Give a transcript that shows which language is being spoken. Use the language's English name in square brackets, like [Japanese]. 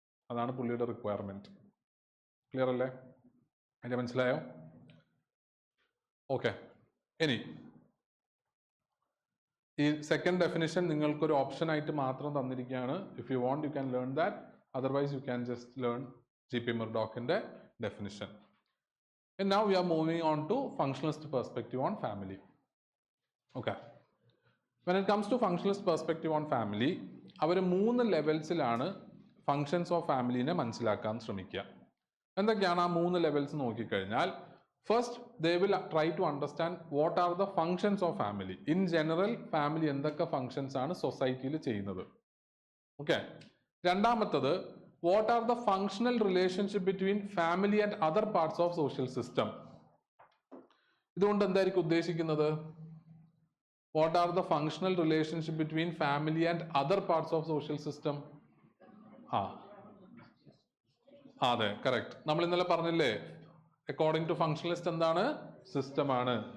[Malayalam] അതാണ് പുള്ളിയുടെ requirement. Clear അല്ലേ? അതിന്റെ മനസ്സിലായോ? ഓക്കെ, ഇനി ഈ സെക്കൻഡ് ഡെഫിനിഷൻ നിങ്ങൾക്കൊരു ഓപ്ഷൻ ആയിട്ട് മാത്രം തന്നിരിക്കുകയാണ്. [English] If you want you can learn that, otherwise you can just learn GP. [Malayalam] മെർഡോക്കിന്റെ definition. [English] And now we are moving on to functionalist perspective on family. Okay. When it comes to functionalist perspective on family, [Malayalam] our 3 ലെവൽസിലാണ് functions of ഫാമിലിനെ മനസ്സിലാക്കാൻ ശ്രമിക്കുക. എന്തൊക്കെയാണ് ആ 3 levels നോക്കിക്കഴിഞ്ഞാൽ, [English] First they will try to understand what are the functions of family. [Malayalam] In general family എന്തൊക്കെ functions ആണ് സൊസൈറ്റിയിൽ ചെയ്യുന്നത്. Okay. രണ്ടാമത്തത്, [English] what are the functional relationship between family and other parts of social system. [Malayalam] ഇതുകൊണ്ട് എന്തായിരിക്കും ഉദ്ദേശിക്കുന്നത്? [English] What are the functional relationship between family and other parts of social system? [Malayalam] ആ അതെ, കറക്റ്റ്. നമ്മൾ ഇന്നലെ പറഞ്ഞില്ലേ, അക്കോർഡിംഗ് ടു ഫങ്ഷണലിസ്റ്റ് എന്താണ്? സിസ്റ്റം ആണ്.